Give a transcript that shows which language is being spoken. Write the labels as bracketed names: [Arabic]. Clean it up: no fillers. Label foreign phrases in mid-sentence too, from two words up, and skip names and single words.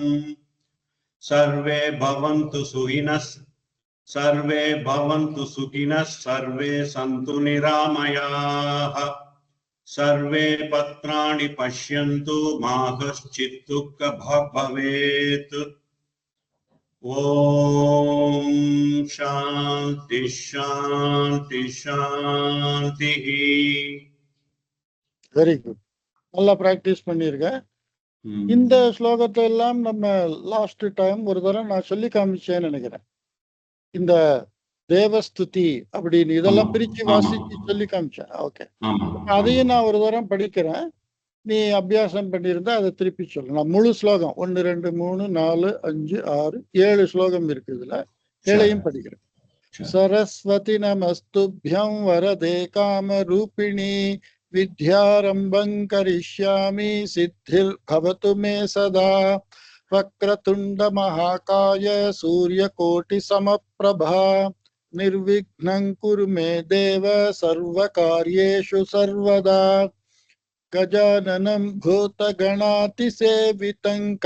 [Sanskrit] सर्वे भवन्तु सुखिनः सर्वे सन्तु निरामयाः सर्वे भद्राणि पश्यन्तु मा कश्चित् दुःखभाग् भवेत्। ओम शांति शांति शांति. [English] very good, [Tamil] நல்லா பிராக்டிஸ் பண்ணிருக்க. இந்த ஸ்லோகத்தை எல்லாம் நம்ம [English] last time [Tamil] ஒரு தடவை நான் சொல்லி காமிச்சேன்னு நினைக்கிறேன். இந்த தேவஸ்துதி அப்படின்னு இதெல்லாம் ஆமா, பிரிச்சு ஆமா, வாசிச்சு சொல்லி காமிச்சேன். ஓகே, ஆமா, அதையும் ஆமா. நான் ஒரு தரம் படிக்கிறேன். நீ அபியாசம் பண்ணியிருந்தா அதை திருப்பி சொல்லு. நான் முழு ஸ்லோகம் 1 2 3 4 5 6 7 ஸ்லோகம் இருக்கு இதுல. சரி, ஏழையும் படிக்கிறேன். சரி. [Sanskrit] सरस्वती नमस्तुभ्यं वरदे कामरूपिणी विद्यारम्भं करिष्यामि सिद्धिर्भवतु मे सदा वक्रतुण्डमहाकाय सूर्यकोटिसमप्रभा निर्विघ्नं कुरु मे देव सर्वकार्येषु सर्वदा गजाननं भूतगणातिसेवितं